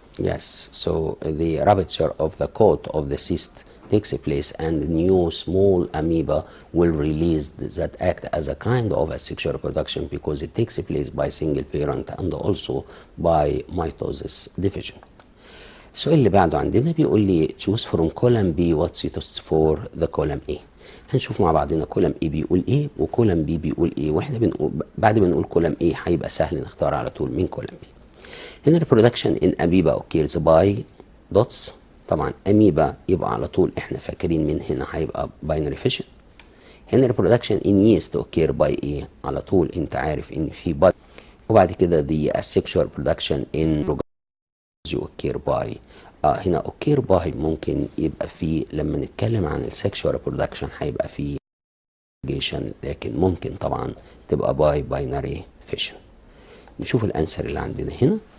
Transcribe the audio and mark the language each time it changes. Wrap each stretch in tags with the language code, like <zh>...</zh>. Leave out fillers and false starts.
<en>Yes, so the rupture of the coat of the cyst takes place and new small amoeba will release that act as a kind of asexual reproduction because it takes place by single parent and also by mitosis division.</en> <ar>السؤال اللي بعده عندنا بيقول لي</ar> <en>choose from column B what suits for the column A.</en> <ar>هنشوف مع بعضنا column A بيقول ايه و column B بيقول ايه، واحنا بنقول بعد ما نقول column A هيبقى سهل نختار على طول من column B.</ar> <en>هنا reproduction in amoeba occurs by dots.</en> <ar>طبعا amoeba يبقى على طول احنا فاكرين من هنا هيبقى binary fission. هنا</ar> <en>reproduction in yeast occur by</en> <ar>ايه؟ على طول انت عارف ان في bud. وبعد كده</ar> <en>the asexual reproduction in occur by</en> <ar>هنا occur by ممكن يبقى في لما نتكلم عن السexual reproduction هيبقى في لكن ممكن طبعا تبقى</ar> <en>by binary fission.</en> <ar>نشوف الانسر اللي عندنا هنا.</ar>